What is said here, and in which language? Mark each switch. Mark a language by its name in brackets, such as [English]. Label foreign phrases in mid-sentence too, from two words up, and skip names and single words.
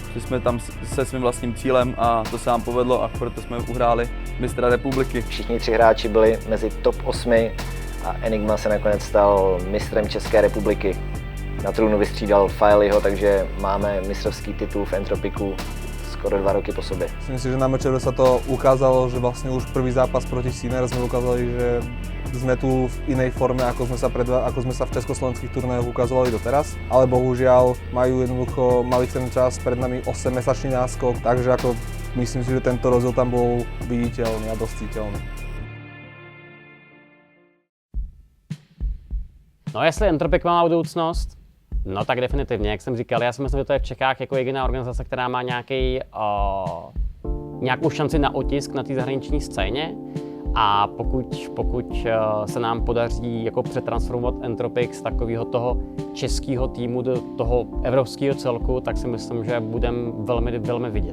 [Czech] Šli jsme tam se svým vlastním cílem a to se nám povedlo a proto jsme uhráli mistra republiky. Všichni 3 hráči byli mezi top 8 a Enigma se nakonec stal mistrem České republiky. Na trůnu vystřídal Fileyho, takže máme mistrovský titul v Entropiku skoro 2 roky po sobě. [Slovak] Myslím si, že na MČR sa to ukázalo, že vlastne už prvý zápas proti Sinner sme ukázali, že sme tu v inej forme, ako sme sa v československých turnajoch ukazovali doteraz. Ale bohužiaľ mali ten čas pred nami 8-mesačný náskok, takže ako myslím si, že tento rozdiel tam bol viditeľný a dosť citeľný. [Czech] No jestli Entropic má budoucnost, no tak definitivně, jak jsem říkal, já si myslím, že to je v Čechách jako jediná organizace, která má nějakou šanci na otisk na té zahraniční scéně. A pokud se nám podaří jako přetransformovat Entropic z takového toho českého týmu do toho evropského celku, tak si myslím, že budeme velmi vidět.